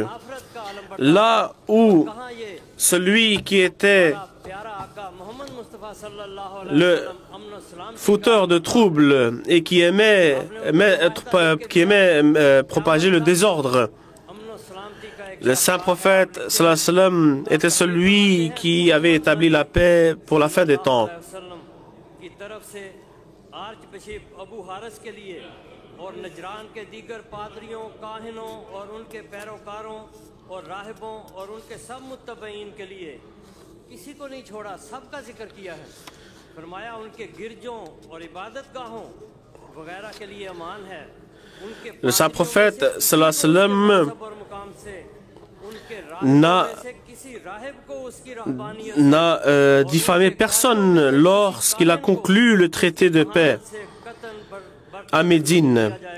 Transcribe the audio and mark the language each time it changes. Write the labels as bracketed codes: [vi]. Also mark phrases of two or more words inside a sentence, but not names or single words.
[fr] Là où celui qui était le fauteur de troubles et qui aimait propager le désordre, le Saint-Prophète [ar] صلى الله عليه وسلم [fr] était celui qui avait établi la paix pour la fin des temps. [ur] اور راہبوں اور ان کے سب متبعین کے لیے کسی کو نہیں چھوڑا، سب کا ذکر کیا ہے. فرمایا ان کے گرجوں اور عبادت گاہوں وغیرہ کے لیے امان ہے. [fr] Le Saint-Prophète [ar] صلى الله عليه وسلم [fr] n'a diffamé personne lorsqu'il a conclu le traité de paix à Médine.